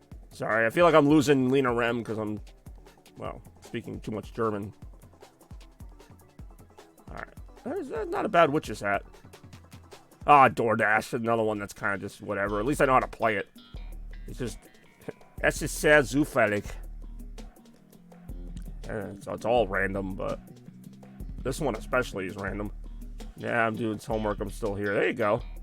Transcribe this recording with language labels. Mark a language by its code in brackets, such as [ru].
[en] Sorry, I feel like I'm losing Lena Rem because I'm, well, speaking too much German. Alright. That's not a bad witch's hat. Ah, DoorDash, another one that's kind of just whatever. At least I know how to play it. It's just, [de] es ist sehr zufällig. [en] So it's all random, but this one especially is random. Yeah, I'm doing homework. I'm still here. There you go.